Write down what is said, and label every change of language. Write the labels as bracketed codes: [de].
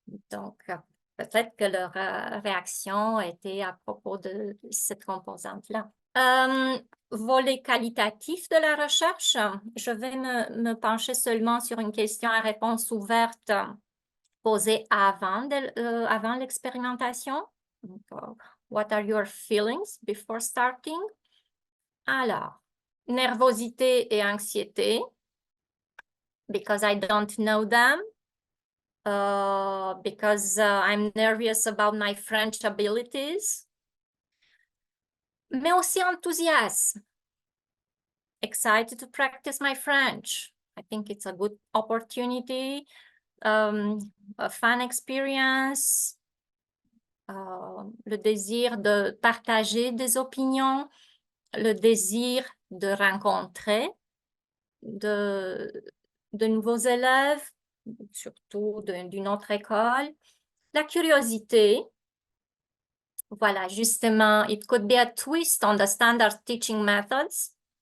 [fr] Donc, peut-être que leur réaction était à propos de cette composante-là. Volet qualitatif de la recherche, je vais me pencher seulement sur une question à réponse ouverte posée avant l'expérimentation. [en] What are your feelings before starting? [fr] Alors, nervosité et anxiété, [en] because I don't know them, because I'm nervous about my French abilities, [fr] mais aussi enthousiasme. [en] Excited to practice my French. I think it's a good opportunity, a fun experience, [fr] le désir de partager des opinions, le désir de rencontrer de nouveaux élèves, surtout d'une autre école, la curiosité. Voilà, justement, [en] it could be a twist on the standard teaching methods.